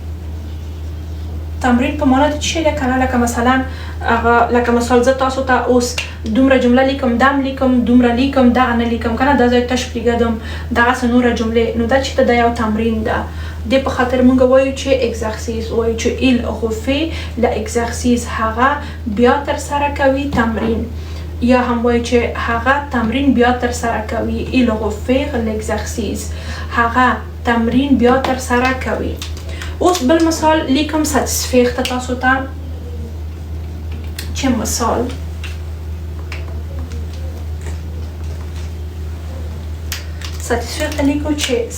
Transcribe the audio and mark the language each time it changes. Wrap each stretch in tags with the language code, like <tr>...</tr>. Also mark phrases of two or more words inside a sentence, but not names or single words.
<ps>په معنا د چی ده کنه لکه مثلا لکه مثال زه تاسو ته اوس دومره جمله لیکم دم لیکم دومره لیکم دغه نه لیکم کنه دا ځای تش پرېږدم دغسې نوره جملې نو دا چې د یو تمرین ده دې په خاطر موږ وایو چې اکزرسیس وایو چې</ps> <fr>il refait l'exercice</fr> <ps>هغه بیا تر سره کوي تمرین یا هم وایو چې هغه تمرین بیا تر سره کوي</ps> <fr>il refait l'exercice</fr> <ps>هغه تمرین بیا تر سره کوي اوس بل مثال لیکم ساتسفیخ ته تاسو ته چې مثال ساتسفیخ ته لیکو چې</ps>